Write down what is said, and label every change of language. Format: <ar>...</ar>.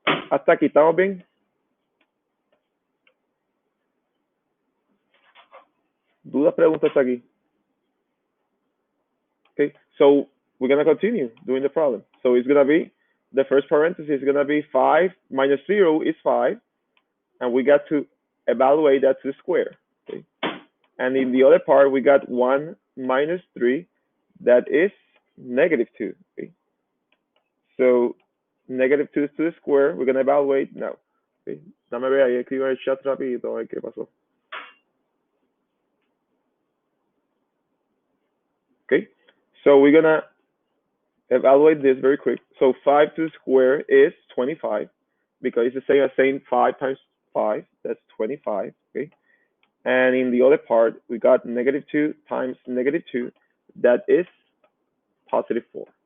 <es>Hasta aquí, ¿estamos bien? ¿Dudas, preguntas hasta aquí?</es> <en>Okay, so we're gonna continue doing the problem. So it's gonna be, the first parenthesis is gonna be 5 minus 0 is 5, and we got to evaluate that to the square. Okay, and in the other part we got 1 minus 3, that is negative 2. Okay, so negative 2 to the square, we're gonna evaluate now.</en> <es>Okay, dame ver ahí, escribo en el chat rapidito a ver qué pasó.</es> <en>Okay, so we're gonna evaluate this very quick. So 5 to the square is 25, because it's the same as saying 5 times 5, that's 25, okay? And in the other part, we got negative 2 times negative 2, that is positive 4.</en>